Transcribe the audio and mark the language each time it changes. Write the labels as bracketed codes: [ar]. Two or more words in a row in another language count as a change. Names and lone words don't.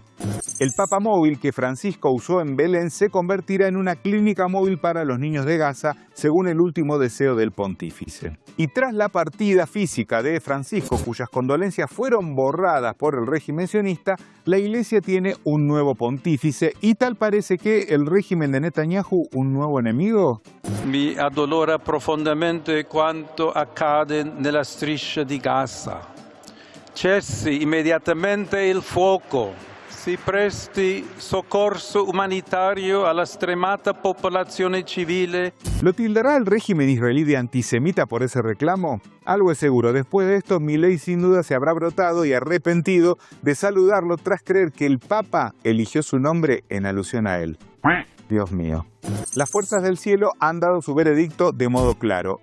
[es] El Papa Móvil que Francisco usó en Belén se convertirá en una clínica móvil para los niños de Gaza, según el último deseo del pontífice. Y tras la partida física de Francisco, cuyas condolencias fueron borradas por el régimen sionista, la Iglesia tiene un nuevo pontífice y tal parece que el régimen de Netanyahu un nuevo enemigo. [it] Mi addolora profondamente quanto accade nella striscia di Gaza. Cessi immediatamente il fuoco. Si presti soccorso umanitario alla stremata popolazione civile. [es] ¿Lo tildará el régimen israelí de antisemita por ese reclamo? Algo es seguro, después de esto Milei sin duda se habrá brotado y arrepentido de saludarlo tras creer que el Papa eligió su nombre en alusión a él. Dios mío. Las fuerzas del cielo han dado su veredicto de modo claro.